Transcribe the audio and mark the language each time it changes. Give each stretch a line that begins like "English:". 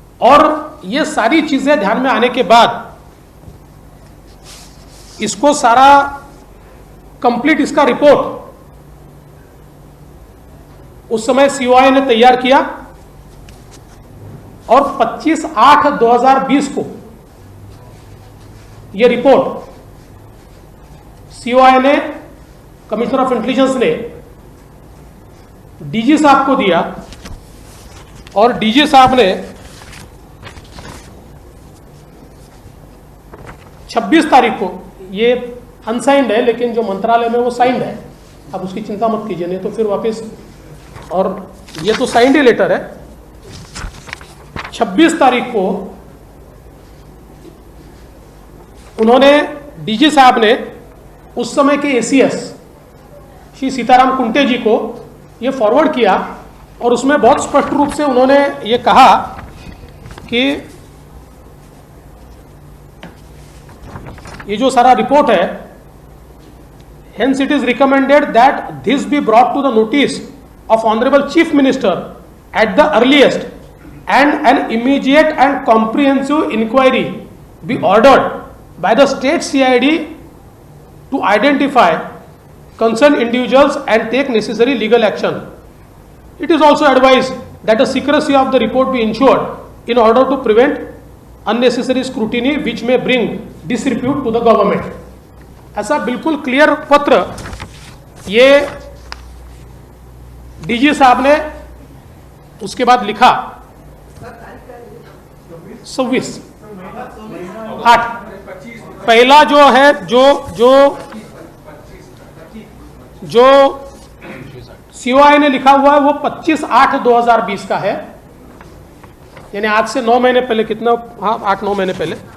Hindi: और ये सारी चीजें ध्यान में आने के बाद इसको सारा कंप्लीट, इसका रिपोर्ट उस समय सीओआई ने तैयार किया और 25/8/2020 को यह रिपोर्ट सीओआई ने, कमिश्नर ऑफ इंटेलिजेंस ने डीजी साहब को दिया और डीजी साहब ने 26 तारीख को, ये अनसाइंड है लेकिन जो मंत्रालय में वो साइंड है, आप उसकी चिंता मत कीजिए, नहीं तो फिर वापस, और ये तो साइंड ही लेटर है। 26 तारीख को उन्होंने, डीजी साहब ने उस समय के एसीएस श्री सीताराम कुंटे जी को ये फॉरवर्ड किया और उसमें बहुत स्पष्ट रूप से उन्होंने ये कहा कि ये जो सारा रिपोर्ट है,
English: hence it is recommended that this be brought to the notice of Honorable Chief Minister at the earliest, and an immediate and comprehensive inquiry be ordered by the state CID to identify concerned individuals and take necessary legal action. It is also advised that the secrecy of the report be ensured in order to prevent unnecessary scrutiny which may bring disrepute to the government.
Hindi: ऐसा बिल्कुल clear पत्र ये DG साहब ने उसके बाद लिखा 26/8। पहला जो है, जो सीओआई ने लिखा हुआ है वो 25/8/2020 का है, यानी आज से 9 महीने पहले, कितना, हाँ 8-9 महीने पहले।